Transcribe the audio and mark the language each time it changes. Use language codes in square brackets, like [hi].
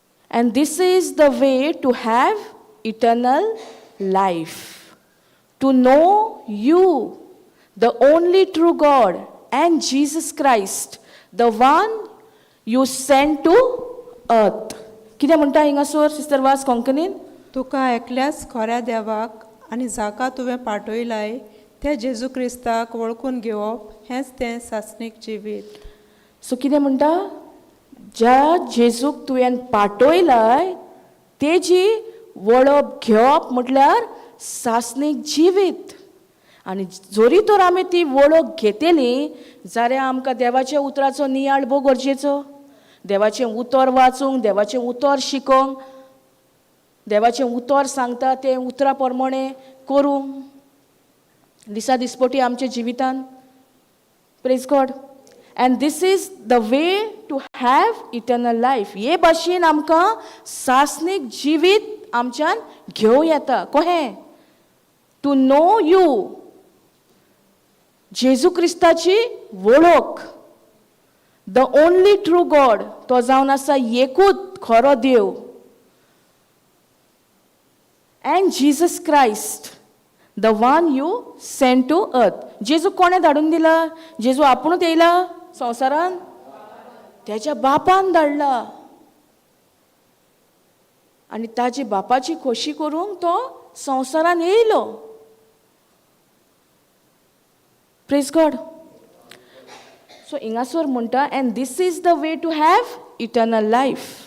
[en] And this is the way to have eternal life, to know you, the only true God, and Jesus Christ, the one you sent to earth. [gom] कितें म्हणटा हिंगासोर sister वास कोंकणीन? तुका एकल्याच खऱ्या देवाक आनी जाका तुवें पाठयलाय त्या जेजू क्रिस्ताक वळखून घेवप हेंच तें सासणीक जिवीत. सो कितें म्हणटा? ज्या जेजूक तुवें पाठयलाय तेजी वळख घेवप म्हटल्यार सासणीक जिवीत. आनी जोरी तर आमी ती वळख घेतली जाल्यार आमकां देवाच्या उतराचो नियाळ भोव गरजेचो. देवाचें उतर वाचूंक, देवाचें उतर शिकोवंक, देवाचें उतर सांगता तें उतरा प्रमाणे करूंक दिसा दिसपोटी आमच्या जिवितान. प्रेज गॉड. [en] And this is the way to have eternal life. [gom] हे भाशेन आमकां सासणीक जिवीत आमच्यान घेवं येता. कहें? [en] to know you, [gom] जेजू क्रिस्ताची वळख, [en] the only true God, [gom] तो जावन आसा एकूच खरो देव, [en] And Jesus Christ, the one you sent to earth. [gom] जेजू कोणें धाडून दिला? जेजू आपुणूच येयला संवसारान? त्याच्या बापान धाडला. आनी ताची बापाची खोशी करूंक तो संवसारान येयलो. प्रेज गॉड. सो हिंगासोर म्हणटा [en] And this is the way to have eternal life.